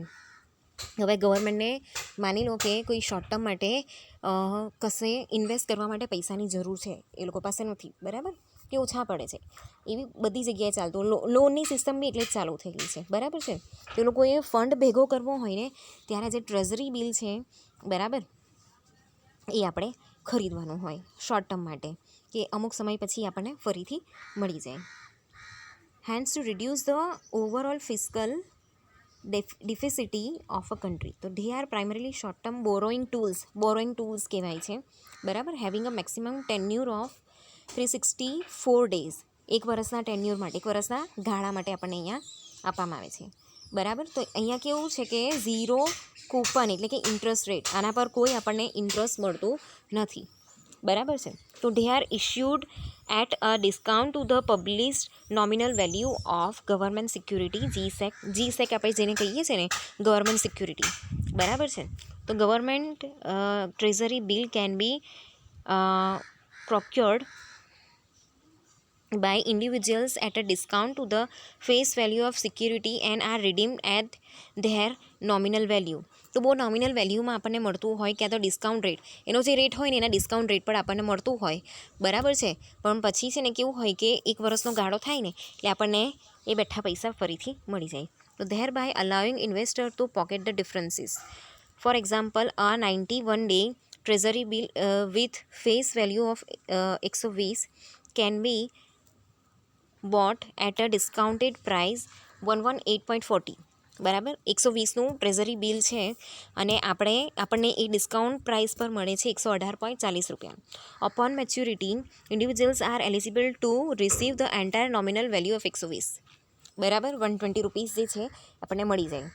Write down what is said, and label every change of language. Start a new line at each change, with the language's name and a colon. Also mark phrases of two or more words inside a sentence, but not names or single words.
Gujarati: હવે ગવર્મેન્ટને માની લો કે કોઈ
English: short term
Gujarati: માટે કશે ઇન્વેસ્ટ કરવા માટે પૈસાની જરૂર છે, એ લોકો પાસે નથી, બરાબર, કે ઓછા પડે છે, એવી બધી જગ્યાએ ચાલતું લોનની સિસ્ટમ બી એટલે જ ચાલુ થઈ ગઈ છે, બરાબર છે. તો એ લોકોએ ફંડ ભેગો કરવો હોય ને ત્યારે જે
English: treasury bill
Gujarati: છે, બરાબર, એ આપણે ખરીદવાનું હોય
English: short term
Gujarati: માટે, કે અમુક સમય પછી આપણને ફરીથી મળી જાય.
English: hence to reduce the overall fiscal deficity of a country. તો they are primarily short term borrowing tools
Gujarati: કહેવાય છે, બરાબર.
English: having a maximum tenure of 364 days,
Gujarati: એક વર્ષના ટેન્યુર માટે, એક વર્ષના ગાળા માટે આપણને અહીંયા આપવામાં આવે છે, બરાબર. તો અહીંયા કેવું છે કે
English: zero coupon
Gujarati: એટલે કે
English: interest rate,
Gujarati: આના પર કોઈ આપણને ઇન્ટરેસ્ટ મળતું નથી, બરાબર છે.
English: તો they are issued at a discount to the published nominal value of government security, GSEC
Gujarati: આપણે જેને કહીએ છીએ ને
English: government security,
Gujarati: બરાબર છે.
English: તો government treasury bill can be procured by individuals at a discount to the face value of security and are redeemed at their nominal value.
Gujarati: તો બહુ નોમિનલ વેલ્યુમાં આપણને મળતું હોય, ક્યાં તો
English: discount rate,
Gujarati: એનો જે રેટ હોય ને એના
English: discount rate
Gujarati: પર આપણને મળતું હોય, બરાબર છે. પણ પછી છે ને કેવું હોય કે એક વર્ષનો ગાળો થાય ને એટલે આપણને એ બેઠા પૈસા ફરીથી મળી જાય.
English: તો thereby allowing investor to pocket the differences. for example, a 91 day treasury bill with face value of 120 can be bought at a discounted price 118.40,
Gujarati: બરાબર. 120નું
English: treasury bill
Gujarati: છે અને આપણને એ
English: discount price
Gujarati: પર મળે છે 118.40 રૂપિયા.
English: upon maturity individuals are eligible to receive the entire nominal value of 120, બરાબર.
Gujarati: 120 રૂપીસ જે છે આપણને મળી જાય.